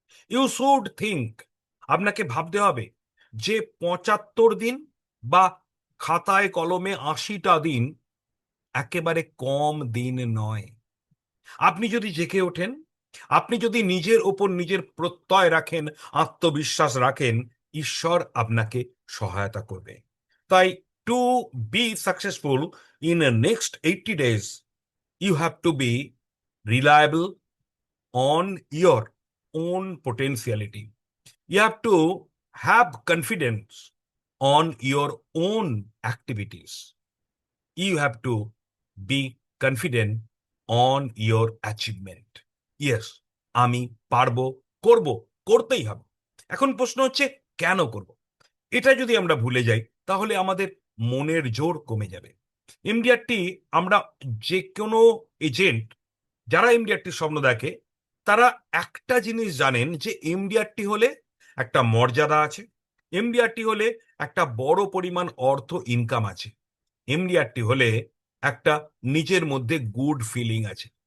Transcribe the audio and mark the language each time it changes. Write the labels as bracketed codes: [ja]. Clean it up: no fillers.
[en] you should think, [bn] আপনাকে ভাবতে হবে যে 75 দিন বা খাতায় কলমে 80টা দিন একেবারে কম দিন নয়। আপনি যদি জেগে ওঠেন, আপনি যদি নিজের ওপর নিজের প্রত্যয় রাখেন, আত্মবিশ্বাস রাখেন, ঈশ্বর আপনাকে সহায়তা করবে। [en] তাই to be successful in next 80 days, you have to be reliable on your own potentiality. You have to have confidence on your own activities. You have to be confident on your achievement. [bn] Yes, আমি পারবো, করব, করতেই হবে। এখন প্রশ্ন হচ্ছে কেন করব? এটা যদি আমরা ভুলে যাই তাহলে আমাদের মনের জোর কমে যাবে। এমডিআরটি, আমরা যে কোনো এজেন্ট যারা এমডিআরটির স্বপ্ন দেখে তারা একটা জিনিস জানেন যে এমডিআরটি হলে একটা মর্যাদা আছে, এমডিআরটি হলে একটা বড় পরিমাণ অর্থ ইনকাম আছে, এমডিআরটি হলে একটা নিজের মধ্যে গুড ফিলিং আছে।